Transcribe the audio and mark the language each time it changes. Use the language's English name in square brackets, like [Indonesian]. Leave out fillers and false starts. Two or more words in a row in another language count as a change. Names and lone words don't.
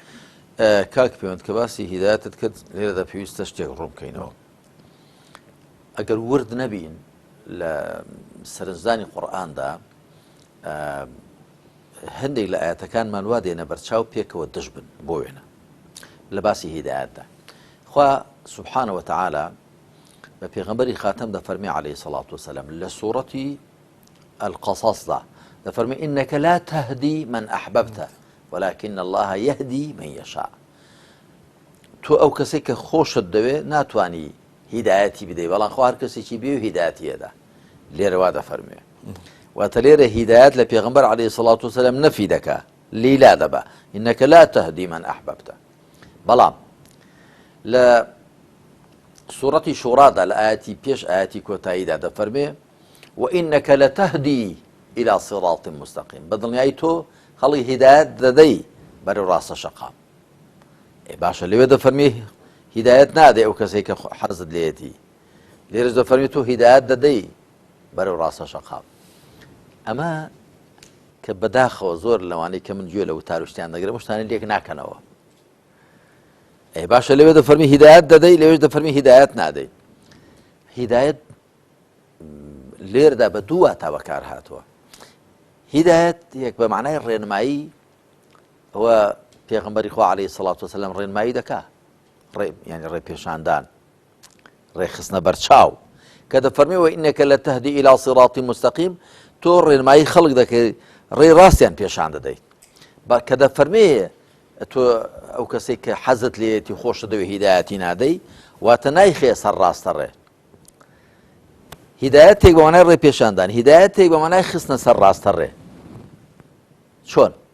[Central Kurdish] کاک پەیوەند کە باسی هیدایەتت کرد لێرەدا پێویستە شتێک ڕوون بکەینەوە ئەگەر ورد نەبین لە سەرنجدانی قورئاندا هەندێک لە ئاەتەکانمان وا دێنە بەرچاو پێکەوە دژ بن بۆ وێنە لە باسی هیدایەتدا خوا [Arabic] سبحانه وتعالى [Central Kurdish] بە پێغەمبەری خاتەم دەفەرمێ [Arabic] عليه الصلاة والسلام [Central Kurdish] لە سوورەتی القصصدا دەفەرمێ [Arabic] إنك لا تهدي من أحببت ولكن الله يهدي من يشاء [Central Kurdish] تۆ ئەو کەسێک کە خۆشت دەوێ ناتوانی هیدایەتی بدەی بەڵام خوا هەر کەسێکی بێ و هیدایەتیەدا لێرەوا دەفەرمێ واتە لێرە هیدایەت لە پێغەمبەر [Arabic] عليه الصلاة والسلام [Central Kurdish] نەفی دەکا لیلا دەبا [Arabic] إنك لا تهدي من [Central Kurdish] أحببت بەڵام لە سوورەتی شوڕادا لە ئاەتی پێش ئاەتی کۆتاییدا دەفەرمێ [Arabic] وإنك لتهدي إلى صراط مستقيم [Central Kurdish] بەدڵنیایی تۆ هەڵی هیدایەت دەدەی بەرەو ڕاستە شەقام باشە لەوێ دەفەرمێ هیدایەت نادەی ئەو کەسێک کە حەزت لێتی لێرەش دەفەرمێ تۆ هیدایەت دەدەی بەرەو ڕاستە شەقام ئەمە کە بەداخەوە زۆر لەوانەی کە من گوێ لە وتاروشتیان دەگرم شتانە لێک ناکەنەوە باشە لەوێ دەفەرمی هیدایەت دەدەی لەوێش دەفەرمی هیدایەت نادەی هیدایەت لێردا بە دوو واتا بەکار هاتووە هیدایەت یەک بە معنای ڕێنمایی ئەوە پێغەمبەری خوا [Arabic] عليه الصلاة والسلام [Central Kurdish] ڕێنمایی دەکا یعنی ڕێ پێشاندان ڕێخستنە بەرچاو کە دەفەرمێەوە [Arabic] إنك لتهدي إلى صراط مستقيم [Central Kurdish] تۆ ڕێنمایی خەڵک دەکەی ڕێی ڕاستیان پێشان دەدەیت کە دەفەرمێ تۆ ئەو کەسێک کە حەزت لێتی خۆش دەوێ هیدایەتی نادەی واتە نایخێ سەر ڕاستە ڕێ هیدایەت تێک بە مانای ڕێ پێشاندان هیدایەت تێک بە مانای خستنە سەر ڕاستە ڕێ چۆن